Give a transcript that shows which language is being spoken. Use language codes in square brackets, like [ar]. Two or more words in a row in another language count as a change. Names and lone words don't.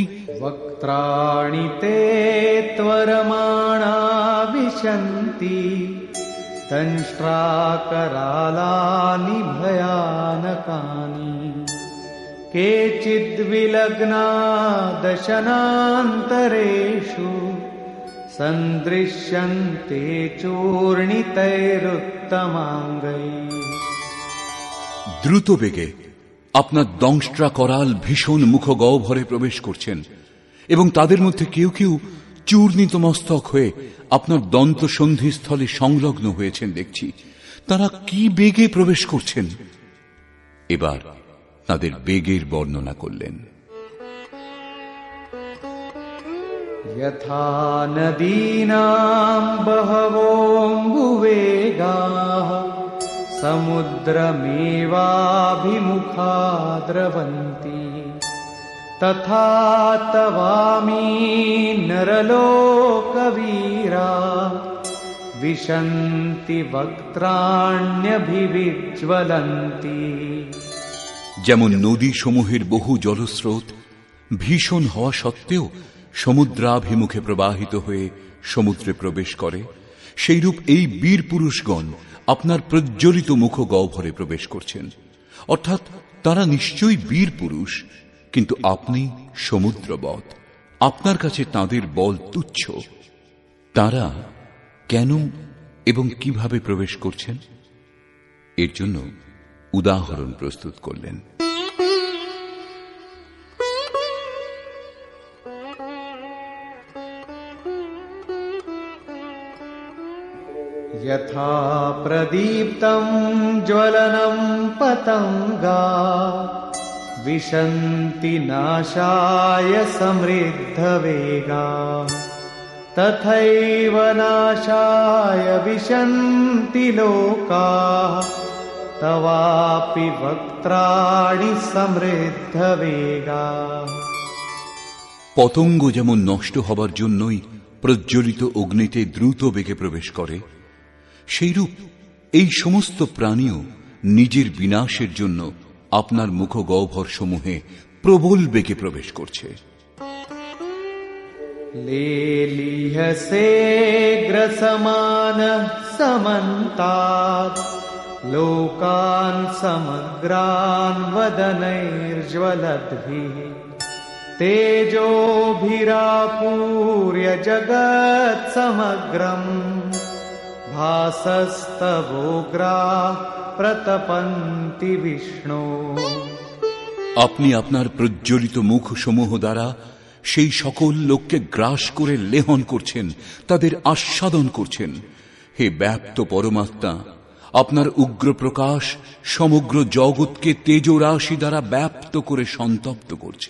[sa] वक्त्राणि ते त्वरमाणा विशन्ति दंष्ट्राकरालानि भयानकानि केचिद्विलग्ना दशनान्तरेषु सन्दृश्यन्ते चूर्णितैरुत्तमाङ्गैः। [bn] দ্রুত বেগে আপনার দংষ্ট্রা করাল ভীষণ মুখগহ্বরে প্রবেশ করছেন, এবং তাদের মধ্যে কেউ কেউ চূর্ণিত মস্তক হয়ে আপনার দন্তসন্ধিস্থলে সংলগ্ন হয়েছেন দেখছি। তারা কি বেগে প্রবেশ করছেন? এবার তাদের বেগের বর্ণনা করলেন। [sa] यथा नदीनां बहवोऽम्बुवेगाः समुद्रमेवाभिमुखा द्रवन्ति तथा तवामी नरलोकवीरा विशन्ति वक्त्राण्यभिविज्वलन्ति। [bn] যেমন নদী সমূহের বহু জলস্রোত ভীষণ হওয়া সত্ত্বেও সমুদ্রাভিমুখে প্রবাহিত হয়ে সমুদ্রে প্রবেশ করে, সেইরূপ এই বীর পুরুষগণ আপনার প্রজ্বলিত মুখগহ্বরে প্রবেশ করছেন। অর্থাৎ তারা নিশ্চয়ই বীর পুরুষ, কিন্তু আপনি সমুদ্রবৎ, আপনার কাছে তাদের বল তুচ্ছ। তারা কেন এবং কিভাবে প্রবেশ করছেন এর জন্য উদাহরণ প্রস্তুত করলেন। [sa] यथा प्रदीप्तं ज्वलनं पतंगा विशन्ति नाशाय समृद्धवेगा तथैव नाशाय विशन्ति लोकाः तवापि वक्त्राणि समृद्धवेगा। [bn] পতঙ্গ যেমন নষ্ট হবার জন্যই প্রজ্বলিত অগ্নিতে দ্রুত বেগে প্রবেশ করে, সেইরূপ এই সমস্ত প্রাণীও নিজের বিনাশের জন্য আপনার মুখগহ্বর সমূহে প্রবল বেগে প্রবেশ করছে। [sa] लेलीहसे ग्रसमानः समन्तात् लोकान् समग्रान् वदनैर्ज्वलद्भिः तेजोभिरापूर्य जगत्समग्रम् भासस्तवोग्राः प्रतपन्ति विष्णो। [bn] আপনি আপনার প্রজ্বলিত মুখ সমূহ দ্বারা সেই সকল লোককে গ্রাস করে লেহন করছেন, তাদের আস্বাদন করছেন। হে ব্যাপ্ত পরমাত্মা, আপনার উগ্র প্রকাশ সমগ্র জগৎকে তেজরাশি দ্বারা ব্যাপ্ত করে সন্তপ্ত করছে।